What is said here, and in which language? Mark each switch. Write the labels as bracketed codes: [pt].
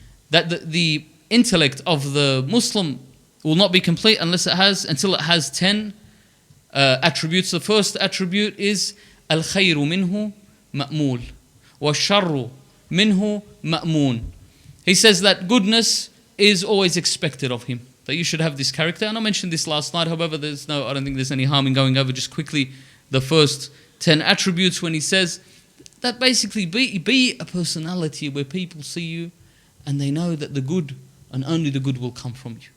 [en] That the intellect of the Muslim will not be complete until it has 10 attributes. The first attribute is [ar] الخير منه مأمول والشر منه مأمون. [en] He says that goodness is always expected of him, that you should have this character. And I mentioned this last night. However, I don't think there's any harm in going over just quickly the first 10 attributes, when he says that basically be a personality where people see you and they know that the good and only the good will come from you.